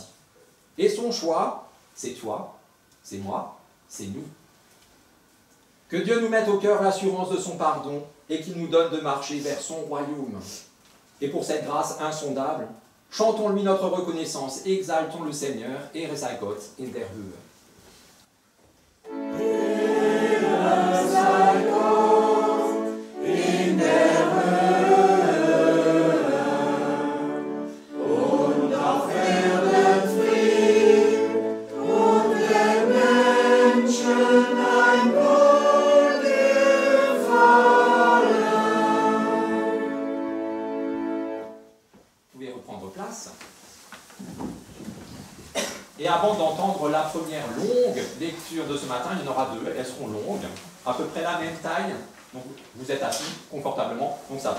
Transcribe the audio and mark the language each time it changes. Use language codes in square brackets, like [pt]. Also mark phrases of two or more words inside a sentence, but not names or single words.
[fr] Et son choix, c'est toi, c'est moi, c'est nous. Que Dieu nous mette au cœur l'assurance de son pardon et qu'il nous donne de marcher vers son royaume. Et pour cette grâce insondable, chantons-lui notre reconnaissance, exaltons le Seigneur, [de] Ehre sei Gott in der Höhe. Ehre sei Gott in der Höhe und auf Erden Frieden und den Menschen ein place. [fr] Et avant d'entendre la première longue lecture de ce matin, il y en aura deux, elles seront longues, à peu près la même taille, donc vous êtes assis confortablement, donc ça va.